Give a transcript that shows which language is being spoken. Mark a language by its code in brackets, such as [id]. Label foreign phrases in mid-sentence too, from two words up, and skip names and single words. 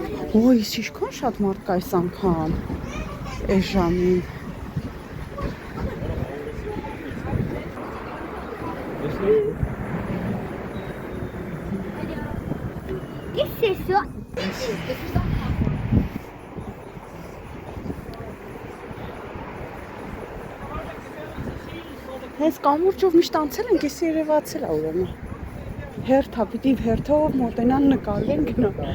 [hy] Ոյ, ինչքան շատ մարդ կա այս անգամ այս ժամին։ [fr] Qu'est-ce que c'est ça? [hy] Հենց կամուրջով միշտ անցել ենք, ես երևացել ա ուրեմն։ Հերթա, պիտի հերթով մոտենան նկարվեն գնա։